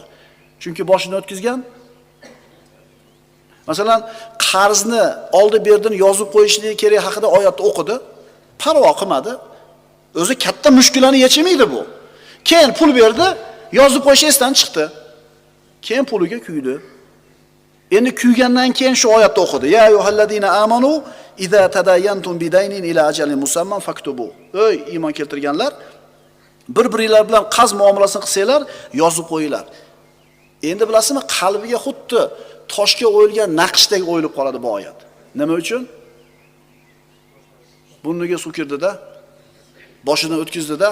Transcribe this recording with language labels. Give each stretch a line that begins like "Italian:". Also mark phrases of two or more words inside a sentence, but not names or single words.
Uzbek: Chunki boshidan o'tkazgan. Masalan, qarzni oldi berdini yozib qo'yishligi kerak haqida oyatni o'qidi, parvo qilmadi. O'zi katta mushkulani yechimaydi bu. Keyin pul berdi, yozib qo'yish esdan chiqdi. Keyin puliga kuydi. Endi kuygandan keyin shu oyatni o'qidi.
Arabic: يا أيها الذين آمنوا إذا تداينتم بدين إلى أجل مسمى فاكتبوا.
Uzbek: Ey iymon keltirganlar, bir-biringlar bilan qarz muomalasini qilsanglar, yozib qo'yinglar. Endi bilasizmi, qalbiga xuddi toshga o'yilgan naqshdek o'yilib qoladi bu oyat. Nima uchun? Burniga suv kirdi-da, boshidan o'tkazdi-da.